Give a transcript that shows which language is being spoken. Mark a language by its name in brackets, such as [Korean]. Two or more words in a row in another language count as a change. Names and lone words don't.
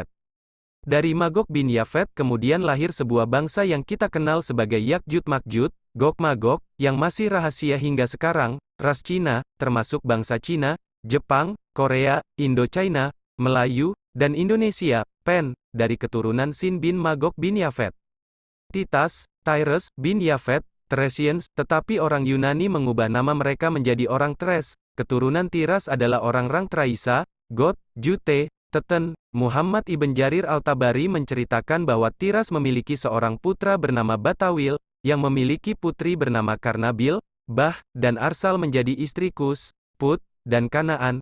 [Indonesian] Dari Magog bin Yafet kemudian lahir sebuah bangsa yang kita kenal sebagai Yakjud-Makjud, Gog-Magog, yang masih rahasia hingga sekarang, ras Cina, termasuk bangsa Cina, Jepang, Korea, Indo-China, Melayu, dan Indonesia, Pen, dari keturunan Sin bin Magog bin Yafet. Titas, Tyrus, bin Yafet, Thracians, tetapi orang Yunani mengubah nama mereka menjadi orang Thrace. Keturunan Tiras adalah orang-orang Traisa, Goth, Jute, Teten. Muhammad ibn Jarir al-Tabari menceritakan bahwa Tiras memiliki seorang putra bernama Batawil, yang memiliki putri bernama Karnabil, Bah, dan Arsal menjadi istri Kus, Put, dan Kanaan.